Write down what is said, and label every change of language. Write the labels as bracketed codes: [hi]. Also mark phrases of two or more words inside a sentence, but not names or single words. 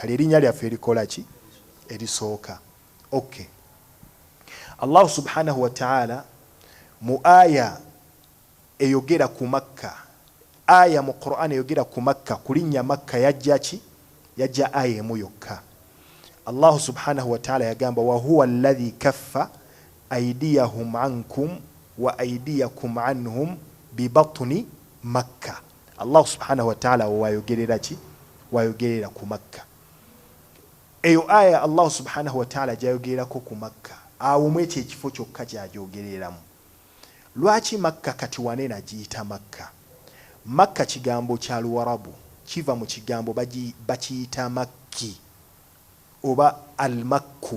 [lg] Lyerinnya lyaffe erikola ki, erisooka. Okay, [ar] الله سبحانه وتعالى [lg] mu aya eyogera ku Makka, aya mu Qur'an eyogera ku Makka, kulinnya Makka yajja ki, yajja aya emu yokka. [ar] الله سبحانه وتعالى yagamba وهو الذي كف أيديهم عنكم وأيديكم عنهم ببطن مكة. الله سبحانه وتعالى [lg] wayogerera ki, wayogerera ku Makka. Eyo aya [ar] الله سبحانه وتعالى [lg] jayogerako ku Makka, awo mwekyo ekifo kyokka kyajogereramu. Lwaki Makka kati wane nagiyita Makka? Makka kigambo kya Luwarabu, kiva mu kigambo bakiyita Makki oba al-Makku.